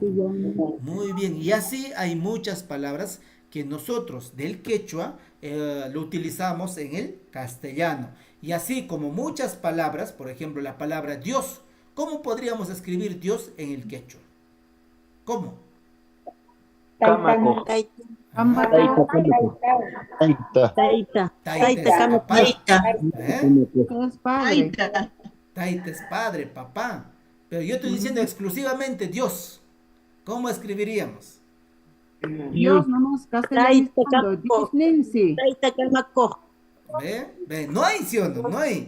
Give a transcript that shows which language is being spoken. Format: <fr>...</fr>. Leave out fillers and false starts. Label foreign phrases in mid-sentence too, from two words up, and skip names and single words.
<es>Muy bien, y así hay muchas palabras que nosotros del quechua lo utilizamos en el castellano. Y así como muchas palabras, por ejemplo la palabra Dios, ¿cómo podríamos escribir Dios en el quechua? ¿Cómo? Camaco. Taita. Taita es papá. ¿Eh? Es padre. Taita es padre, papá. Pero yo estoy diciendo exclusivamente Dios. ¿Cómo escribiríamos? Dios nomás castellanizando. Dios Nancy. ¿Ve? No hay, ¿sí o no? No hay.</es>